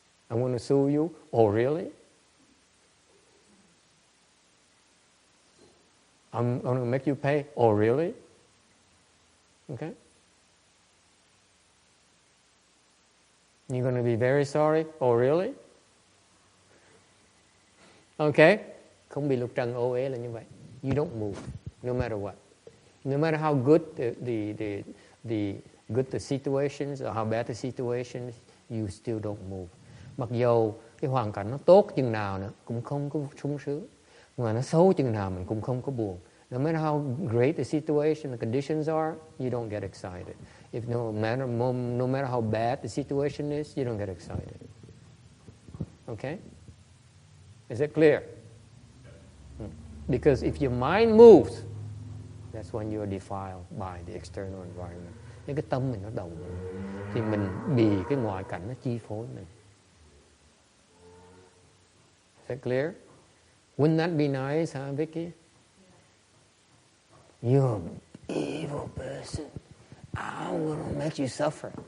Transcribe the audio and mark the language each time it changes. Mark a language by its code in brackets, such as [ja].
[en] I want to sue you. Really? I'm going to make you pay. Really? Okay. You're going to be very sorry. Really? [vi] Okay. Không bị lục trần ô uế là như vậy. [en] You don't move, no matter what. No matter how good the good the situations or how bad the situations, you still don't move. [vi] Mặc dầu cái hoàn cảnh nó tốt chừng nào nữa cũng không có sung sướng, mà nó xấu chừng nào mình cũng không có buồn. [en] No matter how great the situation, the conditions are, you don't get excited. No matter how bad the situation is, you don't get excited. Okay? Is it clear? Because if your mind moves, that's when you are defiled by the external environment. [vi] Nếu cái tâm mình nó động thì mình bị cái ngoại cảnh nó chi phối mình. [en] Is that clear? Wouldn't that be nice, huh, Vicky? You're an evil person. I'm gonna make you suffer.